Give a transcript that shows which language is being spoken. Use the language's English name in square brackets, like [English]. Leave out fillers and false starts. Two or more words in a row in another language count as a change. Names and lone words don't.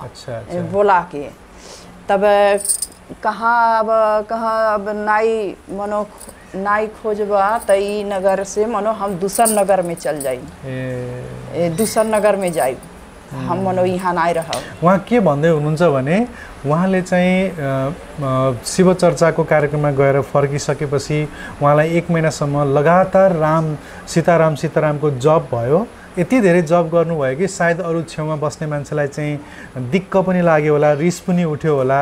[Bhojpuri] अच्छा अच्छा। बोला के तब कहाँ अब नाई मनो नाई खोजबा तो ई नगर से मनो हम दूसर नगर में चल जाई, दूसर नगर में जाई हम मनो यहाँ नहीं रह। [Nepali] वहाँ के भन्दै हुनुहुन्छ भने उहाँले चाहिँ शिव चर्चाको कार्यक्रममा गएर फर्किसकेपछि उहाँलाई 1 महिनासम्म लगातार सीताराम सीतारामको जप भयो। यति धेरै जप गर्नुभयो कि सायद अरू छेउमा बस्ने मान्छेलाई चाहिँ दिक्क पनि लाग्यो होला, रिस पनि उठ्यो होला।